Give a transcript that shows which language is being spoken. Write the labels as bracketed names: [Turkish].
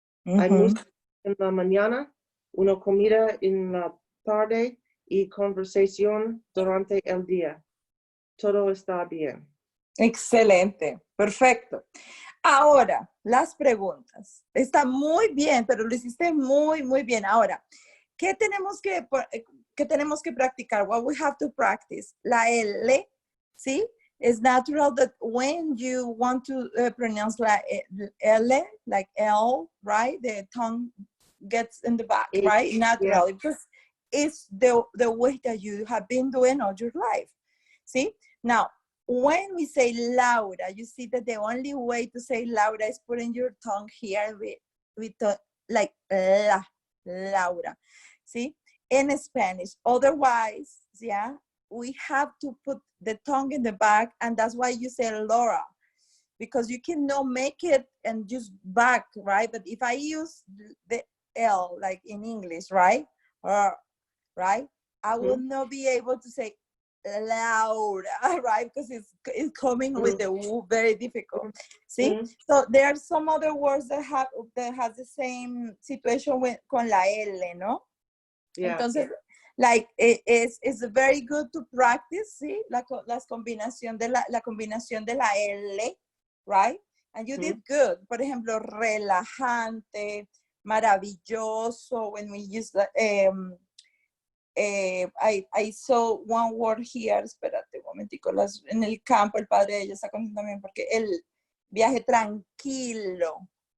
[Spanish] Hay música en la mañana, una comida en la tarde y conversación durante el día. Todo está bien. Excelente, perfecto. Ahora, las preguntas. Está muy bien, pero lo hiciste muy, muy bien. Ahora, ¿qué tenemos que practicar? [English] What we have to practice. [Spanish] La L, ¿sí? [English] It's natural that when you want to pronounce la L, like L, right? The tongue gets in the back, right? Naturally, because it's the way that you have been doing all your life. See? Now, when we say Laura, you see that the only way to say Laura is putting your tongue here with like la, Laura. See? In Spanish. Otherwise, yeah, we have to put the tongue in the back, and that's why you say Laura, because you cannot make it and just back, right? But if I use the L, like in English, right? Right? I will not be able to say Laura, right? Because it's coming with the W, very difficult. See? So there are some other words that has the same situation [Spanish] con la L, ¿no? [English] Yeah. Entonces, like, it's very good to practice, ¿sí? [Spanish] La combinación de la combinación de la L, [English] right? And you did good. [Spanish] Por ejemplo, relajante, maravilloso. [English] When we use the, I saw one word here, [Spanish] espérate un momentico, en el campo, el padre de ella está contando también, porque el viaje tranquilo.